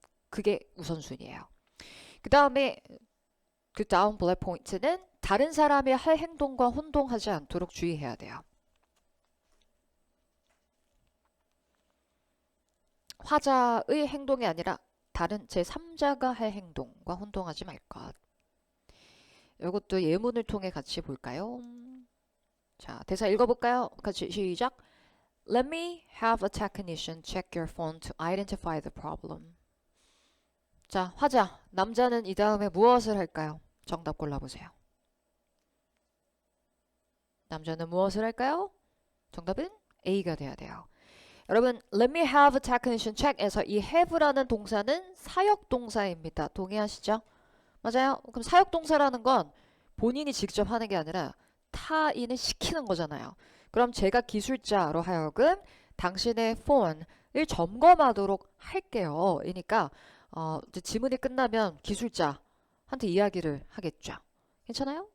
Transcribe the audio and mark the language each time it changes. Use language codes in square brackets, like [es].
[ko] 그게 우선순위예요. 그 다음에 그 다음 블랙 포인트는 다른 사람이 할 행동과 혼동하지 않도록 주의해야 돼요. 화자의 행동이 아니라 다른 제3자가 할 행동과 혼동하지 말 것. 이것도 예문을 통해 같이 볼까요? 자, 대사 읽어볼까요? 같이 시작. [en] Let me have a technician check your phone to identify the problem. [ko] 자, 화자. 남자는 이 다음에 무엇을 할까요? 정답 골라보세요. 남자는 무엇을 할까요? 정답은 A가 돼야 돼요. 여러분, [en] let me have a technician check [ko] 에서 이 have라는 동사는 사역동사입니다. 동의하시죠? 맞아요? 그럼 사역동사라는 건 본인이 직접 하는 게 아니라 타인을 시키는 거잖아요. 그럼 제가 기술자로 하여금 당신의 폰을 점검하도록 할게요. 이니까 이제 지문이 끝나면 기술자한테 이야기를 하겠죠. 괜찮아요?